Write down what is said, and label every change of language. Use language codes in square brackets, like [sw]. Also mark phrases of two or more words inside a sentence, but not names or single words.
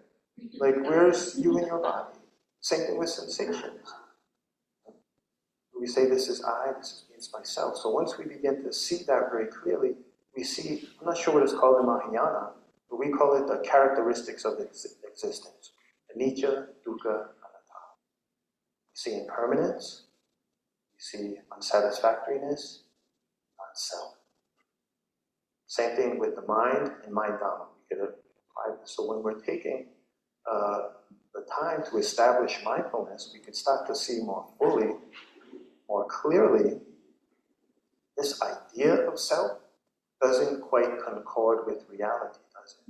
[en] Like, where's you in your body? Same thing with sensations. We say this is I, this means myself. So once we begin to see that very clearly, we see, I'm not sure what it's called in Mahayana, but we call it the characteristics of existence. [pi] Anicca, dukkha, anatta. [en] We see impermanence, we see unsatisfactoriness, non-self. Same thing with the mind and mind Dharma. We could apply this. So when we're taking the time to establish mindfulness, we could start to see more fully, more clearly, this idea of self doesn't quite concord with reality, does it?